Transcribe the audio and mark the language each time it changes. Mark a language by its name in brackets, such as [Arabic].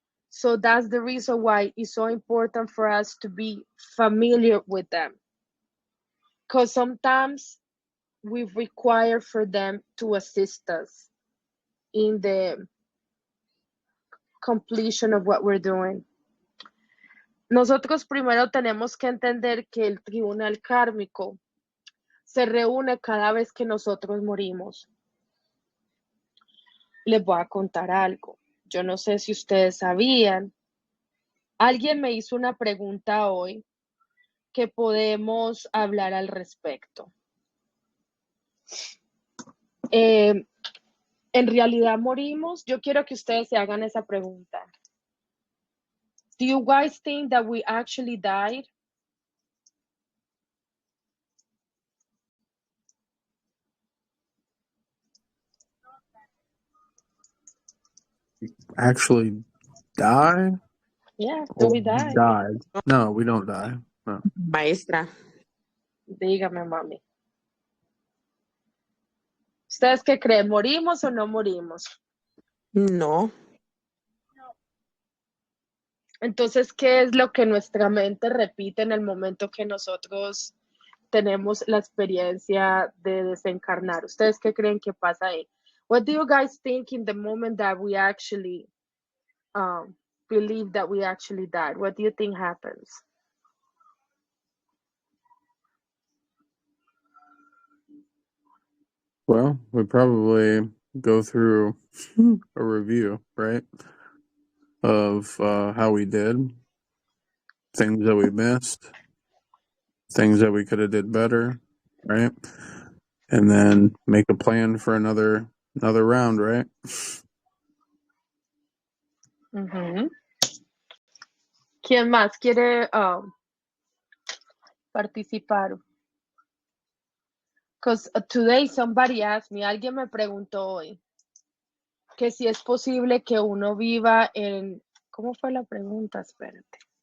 [English] So that's the reason why it's so important for us to be familiar with them, because sometimes we require for them to assist us in the completion of what we're doing. [Spanish] Nosotros primero tenemos que entender que el tribunal kármico se reúne cada vez que nosotros morimos. Les voy a contar algo. Yo no sé si ustedes sabían. Alguien me hizo una pregunta hoy que podemos hablar al respecto. ¿En realidad morimos? Yo quiero que ustedes se hagan esa pregunta. [English] Do you guys think that we actually died? Actually die? Yeah, do we Or die? died? No, we don't die. No. [Spanish] Maestra. Dígame, mami. ¿Ustedes qué creen? ¿Morimos o no morimos? No. Entonces, ¿qué es lo que nuestra mente repite en el momento que nosotros tenemos la experiencia de desencarnar? ¿Ustedes qué creen que pasa ahí? [English] What do you guys think in the moment that we actually believe that we actually died? What do you think happens? Well, we probably go through a review, right? Of how we did, things that we missed, things that we could have did better, right? And then make a plan for another round, right? Uh-huh. [Spanish] ¿Quién más quiere participar? [English] Because today somebody asked me, [Spanish] alguien me preguntó hoy, que si es posible que uno viva en, ¿cómo fue la pregunta? Espérate.